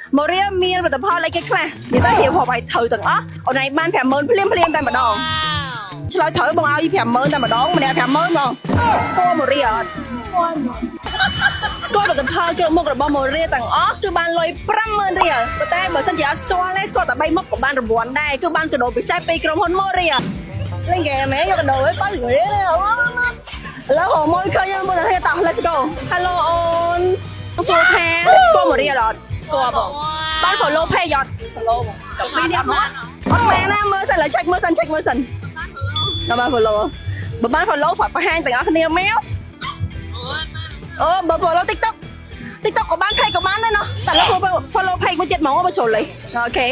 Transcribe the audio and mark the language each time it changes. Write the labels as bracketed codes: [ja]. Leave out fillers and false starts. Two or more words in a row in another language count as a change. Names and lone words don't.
[km] Moria មានផលិតផលអីគេខ្លះនិយាយទៅហៀវហបឲ្យត្រូវទាំងអស់អូនឯងបាន 50000 ភ្លាមតែម្ដងឆ្លើយត្រូវបងឲ្យ 50000 តែម្ដងម្នាក់ 50000 ហ្មងតួ Moria អត់ស្គាល់ផលិត ផលគ្រប់មុខរបស់ Moria ទាំងអស់គឺបានលុយ 50000 រៀលប៉ុន្តែបើសិនជាអត់ស្គាល់ទេស្គាល់តែ3មុខក៏បានរង្វាន់ដែរគឺបានកាដូពិ សេសពីក្រុមហ៊ុន Moria លេងហ្គេមហ៎យកកាដូឲ្យបើរៀលឥឡូវហៅមកឃើញមុនតែតោះ [en] let's go Hello [km] អូនសួរថាស្គាល់ Moria អត់ស្គាល់បងបាន [en] follow page [km] អត់ follow បងពីនេះអត់មែនណាមើលសិនឡើយ check មើលសិនដល់បាន follow បើបាន follow ฝากបង្ហាញទាំងអស់គ្នាមកអូបើ follow TikTok ក៏បាន page ក៏បានដែរណោះតែលើ [en] follow page [km] មួយទៀតហ្មងបើចូលលេអូខេ